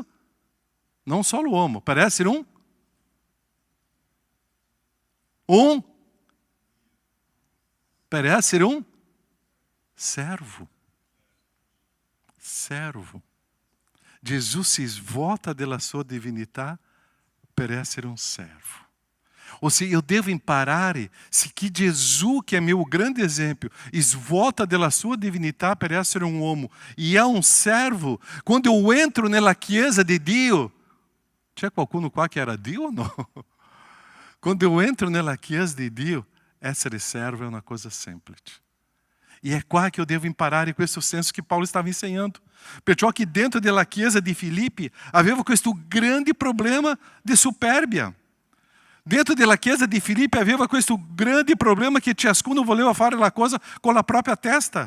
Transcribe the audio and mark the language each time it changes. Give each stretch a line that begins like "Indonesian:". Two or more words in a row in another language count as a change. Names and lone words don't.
Italian: Non solo uomo, per essere un per essere un servo. Servo. Gesù si svuota della sua divinità per essere un servo.
Portuguese: Ossia, eu devo
Italian: imparare se
Portuguese: que Gesù, que é meu grande exemplo,
Italian: svuota della sua divinità per essere un uomo e
Portuguese: é um servo.
Italian: Quando eu entro nella chiesa di Dio, c'è qualcuno qua che era Dio o no? Quando eu entro nella chiesa di Dio, essere servo è una cosa semplice. E é qua che io devo imparare questo senso che Paulo stava insegnando. Perciò che dentro della chiesa di Filippi aveva questo grande problema di superbia. Dentro della chiesa di Filippi aveva questo grande problema che ciascuno voleva fare la cosa con la propria testa.